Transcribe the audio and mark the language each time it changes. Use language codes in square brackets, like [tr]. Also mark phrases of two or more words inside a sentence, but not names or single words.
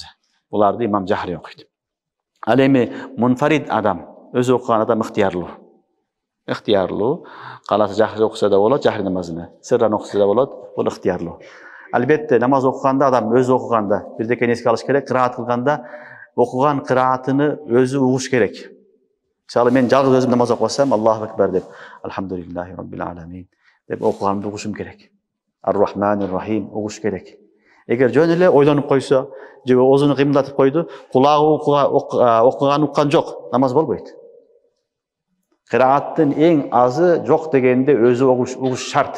[ky] Буларды имам жахри окуйт. Ал эми мунфарид адам, өзү окуган адам ыктыярлуу. Каласа жахри окуса да болот, жахри намазыны. Сырдан окуса да болот, бул ыктыярлуу. Албетте намаз окуганда адам өзү окуганда бирдекени эске алыш керек, кыраат кылганда окуган кыраатыны өзү угуш керек. Мисалы мен жалгыз өзүм намаз окусам, [ar] الله أكبر [ky] деп, [ar] الحمد لله رب العالمين [ky] деп окуганды угушум керек. [ar] الرحمن الرحيم [ky] угуш керек. Эгер жөн эле ойлонуп койсо, же оозуну кыймылдатып койду, кулагы окуган уккан жок, намаз болбойт. Кырааттын эң азы жок дегенде өзү угуш шарт.